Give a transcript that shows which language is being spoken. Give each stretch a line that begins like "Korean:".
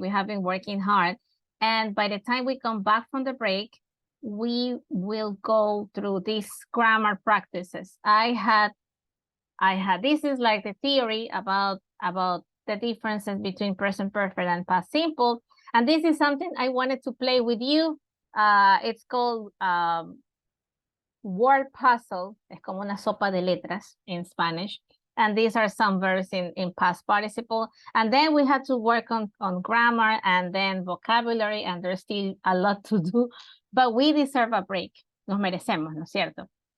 English: We have been working hard. And by the time we come back from the break, we will go through these grammar practices. This is like the theory about the differences between present perfect and past simple. And this is something I wanted to play with you. It's called word puzzle.
Spanish: Es como una sopa de letras
English: in Spanish. And these are some verbs in past participle. And then we had to work on grammar and then vocabulary, and there's still a lot to do. But we deserve a break.
Spanish: Nos merecemos, ¿no es cierto?